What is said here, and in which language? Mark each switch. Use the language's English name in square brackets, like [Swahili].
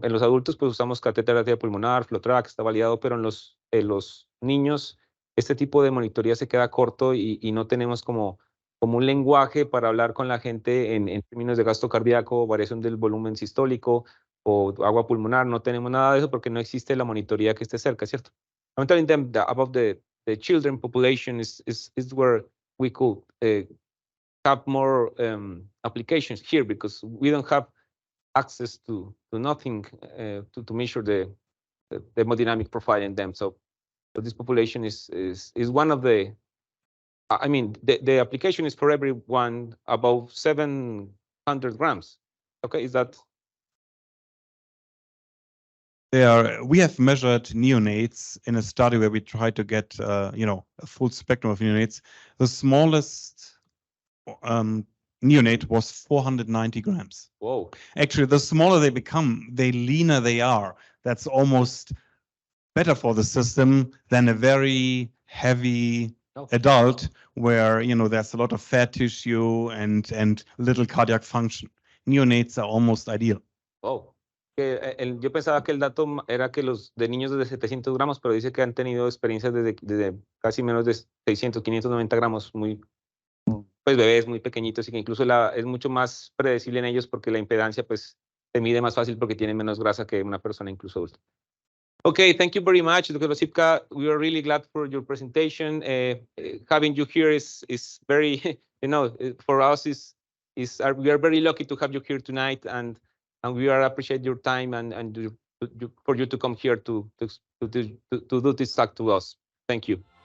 [Spanish] En los adultos, pues, usamos catéter arterial pulmonar, flow track, está validado, pero en los niños, este tipo de monitoría se queda corto y no tenemos como un lenguaje para hablar con la gente en términos de gasto cardíaco, variación del volumen sistólico o agua pulmonar. No tenemos nada de eso porque no existe la monitoría que esté cerca, ¿cierto? [English] I'm telling them that about the children population is where we could have more applications here, because we don't have access to nothing to measure the hemodynamic profile in them. So this population is one of the, I mean, the application is for everyone above 700 grams. Okay, is that? We have measured neonates in a study where we tried to get, a full spectrum of neonates. The smallest neonate was 490 grams. Whoa. Actually, the smaller they become, the leaner they are. That's almost better for the system than a very heavy adult where, there's a lot of fat tissue and little cardiac function. Neonates are almost ideal. Wow. [Spanish] Yo pensaba que el dato era que los de niños desde 700 gramos, pero dice que han tenido experiencias desde casi menos de 600, 590 gramos, pues bebés muy pequeñitos, y que incluso es mucho más predecible en ellos porque la impedancia pues se mide más fácil porque tienen menos grasa que una persona incluso adulta. [English] Okay, thank you very much, Dr. Osipka. We are really glad for your presentation. Having you here is very, for us we are very lucky to have you here tonight, and we appreciate your time and for you to come here to do this talk to us. Thank you.